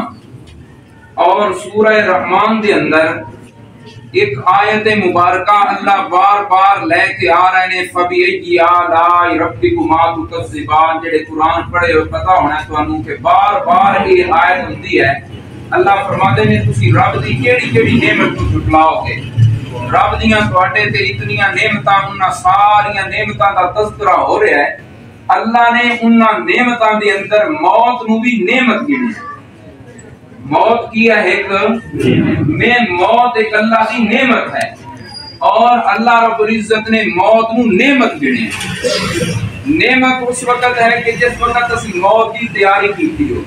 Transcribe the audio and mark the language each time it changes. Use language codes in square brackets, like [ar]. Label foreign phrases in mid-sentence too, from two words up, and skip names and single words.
[pa] اور سورہ رحمان دے اندر ایک آیت مبارکہ اللہ بار بار لے کے آ رہے نے [ar] فَبِأَيِّ آلَاءِ رَبِّكُمَا تُكَذِّبَانِ۔ [pa] جڑے قرآن پڑھے ہو پتہ ہونا ہے تانوں کہ بار بار یہ آیت ہوندی ہے اللہ فرماتے نے تسی رب دی کیڑی کیڑی نعمت کو جھٹلاؤ گے۔ رب دیاں تواڈے تے اتنیاں نعمتاں انہاں ساریاں نعمتاں دا تذکرہ ہو رہا ہے۔ اللہ نے انہاں نعمتاں دے اندر موت نو بھی نعمت گنی ہے۔ موت کی ہے ایک موت ایک اللہ کی نعمت ہے اور اللہ رب العزت نے موت نو نعمت گنی ہے۔ نعمت اس وقت ہے کہ جس وقت اسی موت کی تیاری کیتی ہو۔